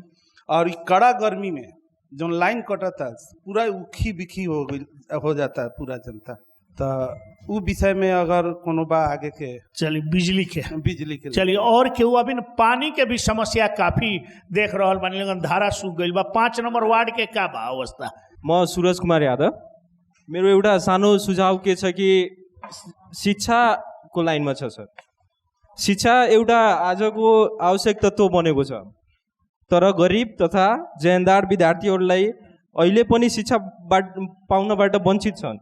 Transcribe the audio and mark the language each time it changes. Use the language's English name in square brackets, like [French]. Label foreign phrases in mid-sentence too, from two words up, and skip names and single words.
[Bhojpuri] और कड़ा गर्मी में जो लाइन कटता पूरा उखी बिखी हो जाता है पूरा जनता, तो उ विषय में अगर कोनो बा आगे के चलिए बिजली के चलिए और केहू अभी न पानी के भी समस्या काफी देख रहल बानी, लेकिन धारा सूख गई बा। 5 नंबर वार्ड के का बा अवस्था? [Nepali] म सूरज कुमार यादव, मेरो एउटा सानो सुझाव के छ कि शिक्षाको लाइनमा छ सर। शिक्षा एउटा आजको आवश्यक तत्त्व बनेको छ, तर गरिब तथा जेहेन्दार विद्यार्थीहरूलाई अहिले पनि शिक्षा पाउनबाट वञ्चित छन्।